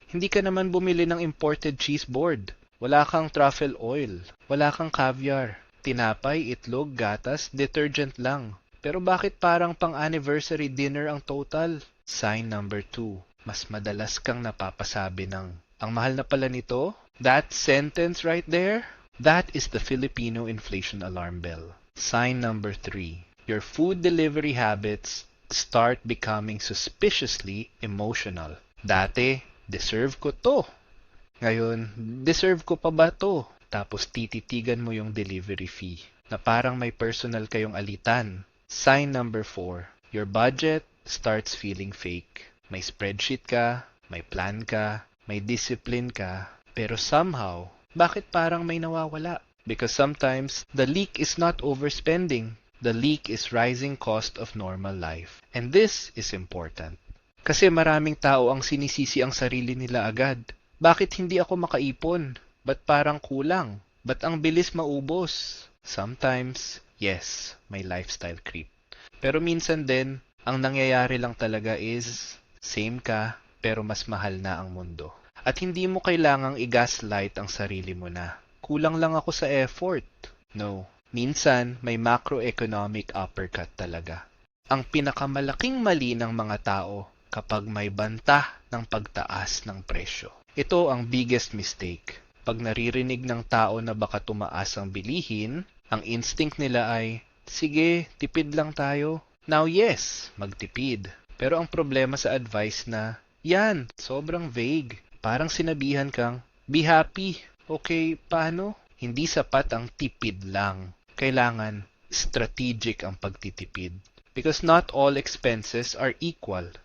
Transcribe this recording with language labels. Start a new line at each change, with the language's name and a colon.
Filipino: Hindi ka naman bumili ng imported cheese board. Wala kang truffle oil. Wala kang caviar. Tinapay, itlog, gatas, detergent lang. Pero bakit parang pang-anniversary dinner ang total?
English: Sign number 2.
Filipino: Mas madalas kang napapasabi ng, ang mahal na pala nito?
English: That sentence right there? That is the Filipino inflation alarm bell. Sign number 3. Your food delivery habits start becoming suspiciously emotional.
Filipino: Dati, deserve ko to. Ngayon, deserve ko pa ba to? Tapos tititigan mo yung delivery fee na parang may personal kayong alitan.
English: Sign number 4. Your budget starts feeling fake.
Filipino: May spreadsheet ka, may plan ka, may discipline ka, pero somehow, bakit parang may nawawala?
English: Because sometimes, the leak is not overspending. The leak is rising cost of normal life. And this is important.
Filipino: Kasi maraming tao ang sinisisi ang sarili nila agad. Bakit hindi ako makaipon? Ba't parang kulang? Ba't ang bilis maubos?
English: Sometimes, yes,
Filipino: may
English: lifestyle creep.
Filipino: Pero minsan din, ang nangyayari lang talaga is, same ka, pero mas mahal na ang mundo. At hindi mo kailangang i-gaslight ang sarili mo na, kulang lang ako sa effort. No. Minsan, may macroeconomic uppercut talaga. Ang pinakamalaking mali ng mga tao kapag may banta ng pagtaas ng presyo. Ito ang
English: biggest mistake.
Filipino: Pag naririnig ng tao na baka tumaas ang bilihin, ang instinct nila ay, sige, tipid lang tayo.
English: Now yes,
Filipino: magtipid. Pero ang problema sa advice na, yan, sobrang vague. Parang sinabihan kang,
English: be happy.
Filipino: Okay, paano? Hindi sapat ang tipid lang. Kailangan strategic ang pagtitipid.
English: Because not all expenses are equal.